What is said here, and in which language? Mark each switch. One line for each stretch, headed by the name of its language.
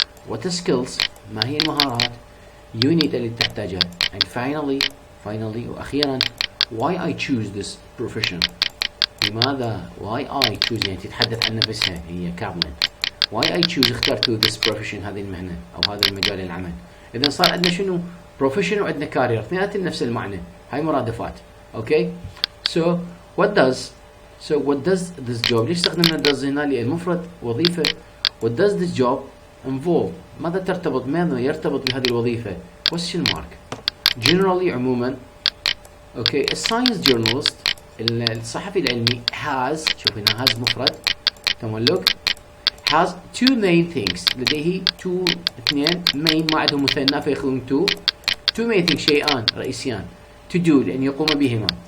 Arabic: What the skills، ما هي المهارات. UNIT اللي تحتاجها.
English: And finally وأخيرا why I choose this profession، لماذا why I choose،
Arabic: يعني تتحدث عن نفسها هي كاملة.
English: why I choose،
Arabic: اخترت
English: this profession،
Arabic: هذه المهنة أو هذا المجال العمل. إذا صار عندنا شنو profession وعندنا career، اثنيناتهم نفس المعنى، هاي مرادفات. Okay،
English: so what does this job،
Arabic: ليش استخدمنا does هنا؟ لأن المفرد وظيفة.
English: what does this job involve،
Arabic: ماذا يرتبط بهذه الوظيفة؟
English: question mark.
Arabic: generally، عموما. okay، a science journalist، الصحفي العلمي has، شوف هنا has مفرد تملك،
English: has two main things،
Arabic: لديه اثنين main، ما عندهم مثنى فيأخذون two main things، شيئان رئيسيان
English: to do،
Arabic: لأن يقوم بهما.